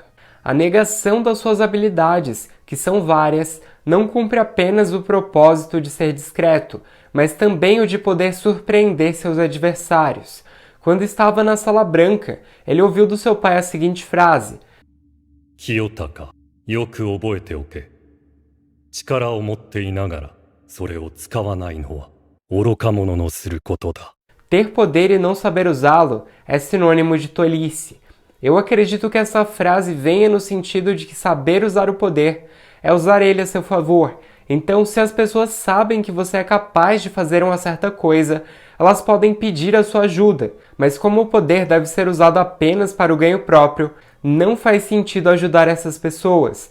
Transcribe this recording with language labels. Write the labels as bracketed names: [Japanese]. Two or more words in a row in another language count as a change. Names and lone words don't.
[Portuguese] A negação das suas habilidades, que são várias, não cumpre apenas o propósito de ser discreto, mas também o de poder surpreender seus adversários. Quando estava na Sala Branca, ele ouviu do seu pai a seguinte frase: [Japanese] Kiyotaka, よく覚えておけ. 力を持っていながら、それを使わないのは、愚か者のすることだ。 [Portuguese] Ter poder e não saber usá-lo é sinônimo de tolice. Eu acredito que essa frase venha no sentido de que saber usar o poder é usar ele a seu favor. Então, se as pessoas sabem que você é capaz de fazer uma certa coisa, elas podem pedir a sua ajuda, mas como o poder deve ser usado apenas para o ganho próprio, não faz sentido ajudar essas pessoas.